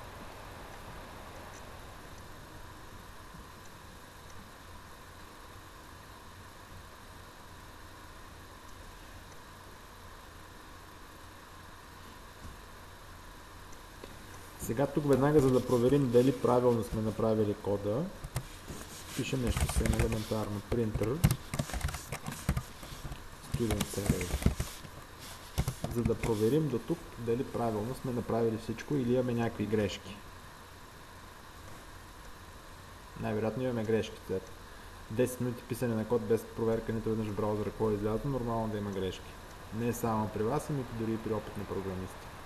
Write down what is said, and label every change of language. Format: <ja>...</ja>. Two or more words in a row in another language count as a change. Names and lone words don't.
<bg>Сега тук веднага, за да проверим дали правилно сме направили кода, пишем нещо съвсем елементарно.</bg> <en>Printer student array.</en> <bg>За да проверим до тук дали правилно сме направили всичко или имаме някакви грешки. Най-вероятно имаме грешки. 10 минути писане на код без проверка нито веднъж в браузъра какво е излязло, нормално да има грешки. Не само при вас, ами дори и при опитни програмисти.</bg>